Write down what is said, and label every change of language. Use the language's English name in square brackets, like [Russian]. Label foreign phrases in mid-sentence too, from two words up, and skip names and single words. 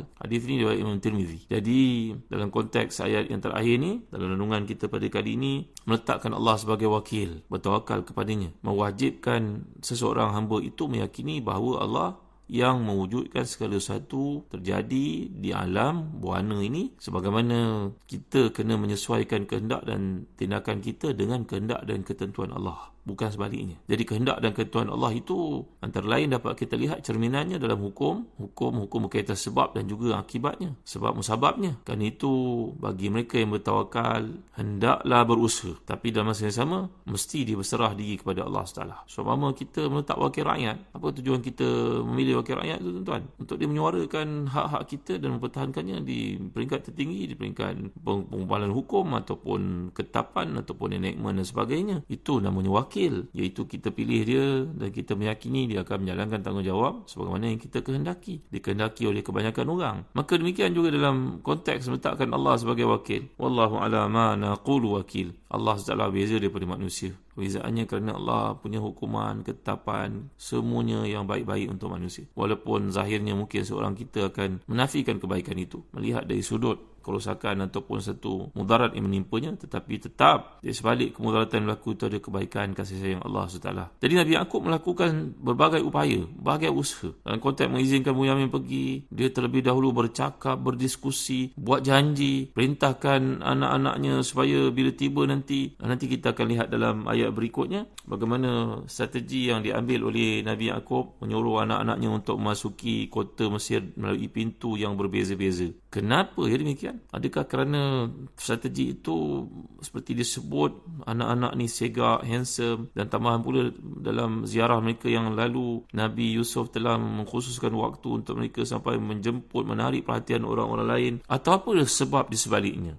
[Malay] Hadis ini diriwayatkan Imam Tirmizi. Jadi dalam konteks ayat yang terakhir ni, dalam renungan kita pada kali ini, meletakkan Allah sebagai wakil, bertawakal kepadanya, mewajibkan seseorang hamba itu meyakini bahawa Allah yang mewujudkan segala sesuatu terjadi di alam buana ini, sebagaimana kita kena menyesuaikan kehendak dan tindakan kita dengan kehendak dan ketentuan Allah, bukan sebaliknya. Jadi kehendak dan ketentuan Allah itu antara lain dapat kita lihat cerminannya dalam hukum berkaitan sebab dan juga akibatnya, sebab musababnya. Kerana itu bagi mereka yang bertawakal hendaklah berusaha, tapi dalam masa yang sama mesti dia berserah diri kepada Allah SWT. Seumpama kita meletak wakil rakyat, apa tujuan kita memilih wakil rakyat itu tuan-tuan? Untuk dia menyuarakan hak-hak kita dan mempertahankannya di peringkat tertinggi, di peringkat pengumpalan hukum ataupun ketetapan ataupun enactment dan sebagainya. Itu namanya wakil, iaitu kita pilih dia dan kita meyakini dia akan menjalankan tanggungjawab sebagaimana yang kita kehendaki, dikehendaki oleh kebanyakan orang. Maka demikian juga dalam konteks meletakkan Allah sebagai wakil. [Arabic] والله على ما نقول وكيل. [Malay] Allah SWT beza daripada manusia. Bezaannya kerana Allah punya hukuman, ketetapan, semuanya yang baik-baik untuk manusia. Walaupun zahirnya mungkin seorang kita akan menafikan kebaikan itu, melihat dari sudut kerosakan ataupun satu mudarat yang menimpanya, tetapi tetap di sebalik kemudaratan yang berlaku itu ada kebaikan, kasih sayang Allah SWT. Jadi Nabi Yaqub melakukan berbagai upaya, berbagai usaha dalam konteks mengizinkan Bunyamin pergi. Dia terlebih dahulu bercakap, berdiskusi, buat janji, perintahkan anak-anaknya supaya bila tiba nanti kita akan lihat dalam ayat berikutnya bagaimana strategi yang diambil oleh Nabi Yaqub menyuruh anak-anaknya untuk memasuki kota Mesir melalui pintu yang berbeza-beza. Kenapa ya demikian? Adakah kerana strategi itu seperti disebut anak-anak ni segak, handsome, dan tambahan pula dalam ziarah mereka yang lalu Nabi Yusuf telah mengkhususkan waktu untuk mereka sampai menjemput, menarik perhatian orang-orang lain, atau apa sebab di sebaliknya?